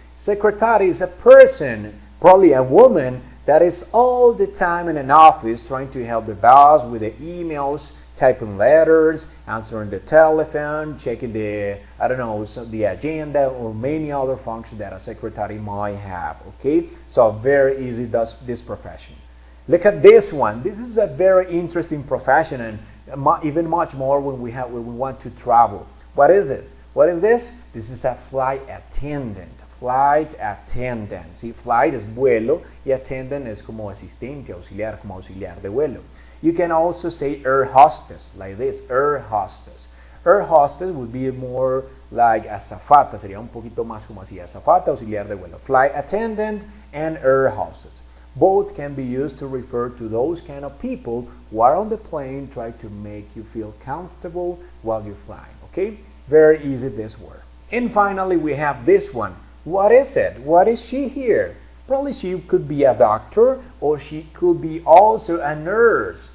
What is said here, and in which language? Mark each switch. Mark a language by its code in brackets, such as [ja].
[en] Secretary is a person, probably a woman, that is all the time in an office trying to help the boss with the emails, typing letters, answering the telephone, checking the agenda, or many other functions that a secretary might have, okay? So very easy, this profession. Look at this one. This is a very interesting profession, and even much more when we want to travel. What is it? What is this? This is a flight attendant. Flight attendant. ¿Sí? [es] Flight es vuelo y attendant es como asistente, auxiliar, como auxiliar de vuelo. [en] You can also say air hostess, like this, air hostess. Air hostess would be more like azafata, sería un poquito más como así, azafata, auxiliar de vuelo. Flight attendant and air hostess. Both can be used to refer to those kind of people who are on the plane trying to make you feel comfortable while you're flying, okay? Very easy this word. And finally, we have this one. What is it? What is she here? Probably she could be a doctor or she could be also a nurse.